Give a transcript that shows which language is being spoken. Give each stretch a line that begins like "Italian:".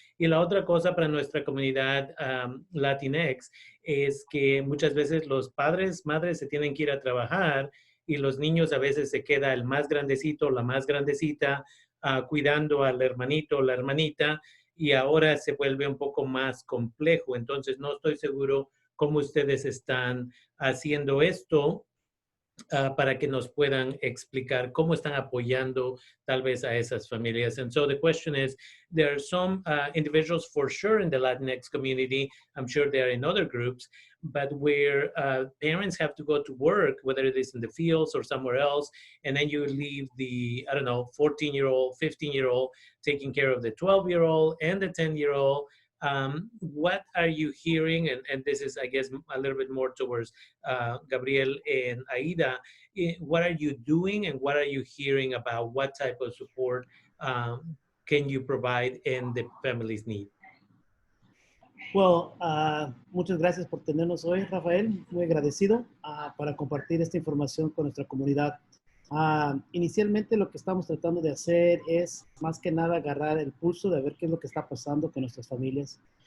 Spanish: Y la otra cosa para nuestra comunidad Latinx es que muchas veces los padres, madres se tienen que ir a trabajar y los niños a veces se queda el más grandecito, la más grandecita, cuidando al hermanito o la hermanita, y ahora se vuelve un poco más complejo. Entonces, no estoy seguro cómo ustedes están haciendo esto para que nos puedan explicar cómo están apoyando tal vez a esas familias.
English: And so the question is, there are some individuals for sure in the Latinx community, I'm sure they are in other groups, but where parents have to go to work, whether it is in the fields or somewhere else, and then you leave the, I don't know, 14-year-old, 15-year-old taking care of the 12-year-old and the 10-year-old. What are you hearing? And this is, I guess, a little bit more towards Gabriel and Aida. What are you doing and what are you hearing about what type of support can you provide and the families need?
Spanish: Well, muchas gracias por tenernos hoy, Rafael. Muy agradecido para compartir esta información con nuestra comunidad. Inicialmente lo que estamos tratando de hacer es más que nada agarrar el pulso de ver qué es lo que está pasando con nuestras familias.